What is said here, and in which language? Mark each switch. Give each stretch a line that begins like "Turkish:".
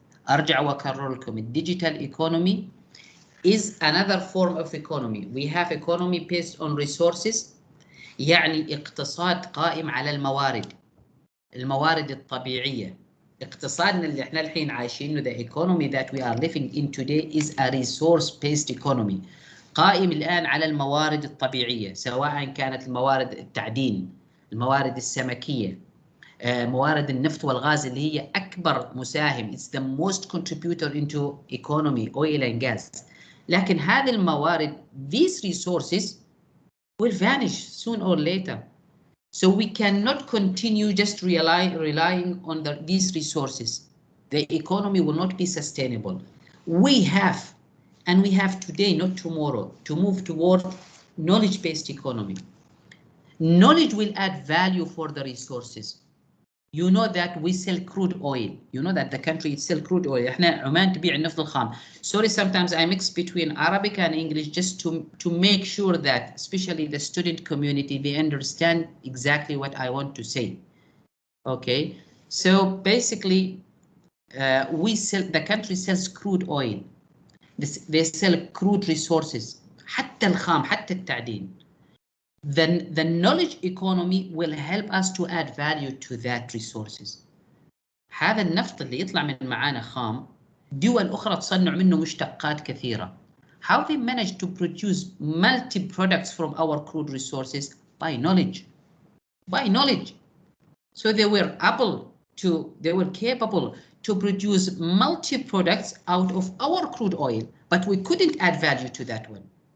Arabic: أرجع وأكرر لكم
English: digital economy is another form of economy. We have economy based on resources،
Arabic: يعني اقتصاد قائم على الموارد الطبيعية. اقتصادنا اللي احنا الحين عايشينه،
English: the economy that we are living in today is a resource based economy.
Arabic: قائم الآن على الموارد الطبيعية، سواء كانت الموارد التعدين، الموارد السمكية، موارد النفط والغاز اللي هي أكبر مساهم.
English: It's the most contributor into economy, oil and gas.
Arabic: لكن هذه الموارد,
English: these resources will vanish soon or later. So we cannot continue just relying on these resources. The economy will not be sustainable. We have today, not tomorrow, to move toward knowledge-based economy. Knowledge will add value for the resources. You know that we sell crude oil. You know that the country sells crude oil.
Arabic: احنا عمان تبيع النفط الخام.
English: Sorry, sometimes I mix between Arabic and English just to make sure that, especially the student community, they understand exactly what I want to say. Okay, so basically, the country sells crude oil. They sell crude resources.
Arabic: حتى الخام، حتى التعدين.
English: Then the knowledge economy will help us to add value to that resources.
Arabic: هذا النفط اللي يطلع من معانا خام، دول أخرى تصنع منه مشتقات كثيرة.
English: How they manage to produce multi-products from our crude resources? By knowledge. By knowledge. So they were capable to produce multi-products out of our crude oil, but we couldn't add value to that one.